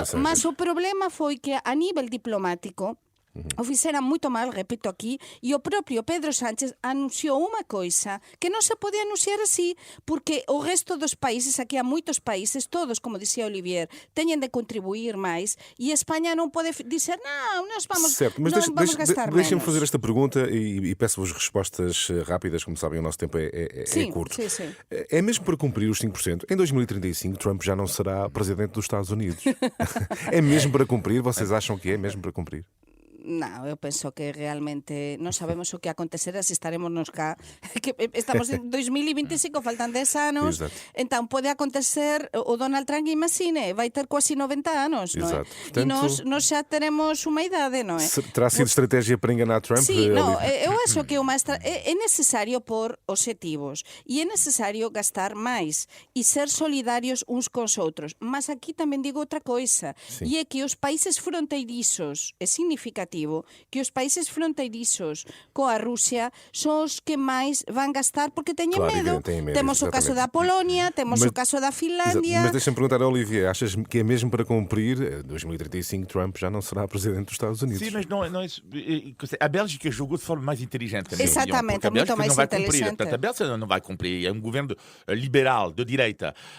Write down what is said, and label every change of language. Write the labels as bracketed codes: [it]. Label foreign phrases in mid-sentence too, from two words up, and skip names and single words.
[gl] mas o problema foi que a nível diplomático o fixera moito mal, repito aquí, e o propio Pedro Sánchez anunciou unha coisa que non se pode anunciar así, porque o resto dos países, aquí há moitos países, todos, como dicía Olivier, teñen de contribuir máis, e España non pode dizer, non, nós vamos, [pt] certo, mas [gl] vamos gastar menos. [pt] Deixem-me fazer esta pergunta e peço-vos respostas rápidas, como sabem, o nosso tempo é curto. Sim. É mesmo para cumprir os 5%? Em 2035, Trump já não será presidente dos Estados Unidos. É mesmo para cumprir? Vocês acham que é mesmo para cumprir? [gl] Non, eu penso que realmente non sabemos o que acontecerá se estaremos nos cá. Que estamos en 2025, faltan 10 anos. [pt] Exato. [gl] Entón, pode acontecer, o Donald Trump, imagine, vai ter quase 90 anos, non é? [pt] Exato. [gl] E nós xa teremos unha idade, non é? [pt] Terá sido estratégia para enganar Trump? [gl] Sí, eu acho que é necesario por obxectivos e é necesario gastar máis e ser solidarios uns cos outros. Mas aquí tamén digo outra coisa, e é que os países fronteirizos, é significativo que os países fronteirizos coa Rusia son os que máis van gastar porque teñen medo. Temos o caso da Polonia, temos o caso da Finlândia. [pt] Mas deixa-me perguntar a Olivier, achas que é mesmo para cumprir 2035 Trump já não será presidente dos Estados Unidos? Sim, mas não é isso. A Bélgica jogou de forma mais inteligente. Exatamente, muito mais inteligente. Portanto, a Bélgica não vai cumprir. É um governo liberal, de direita.